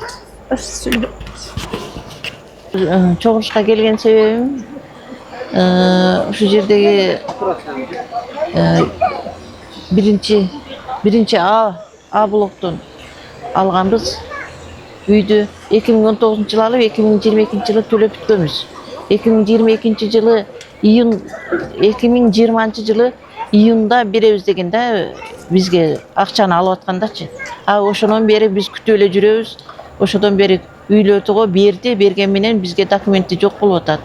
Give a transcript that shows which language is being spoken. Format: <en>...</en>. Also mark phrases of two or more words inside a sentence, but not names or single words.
<ky>Чогулушка келген себебим ушу жердеги биринчи А блоктон алганбыз. үйді 2019 жылы алып 2022 жылы төлеп бүткөнбүз. 2022 жылы июн 2020 жылы июнда беребиз дегенде бизге акчаны алып аткандачы. Ошонон бери биз күтүп эле жүрөбүз. Ошодон бери үйлөрдүгө берди, берген менен бизге документи жок болуп атат.</ky>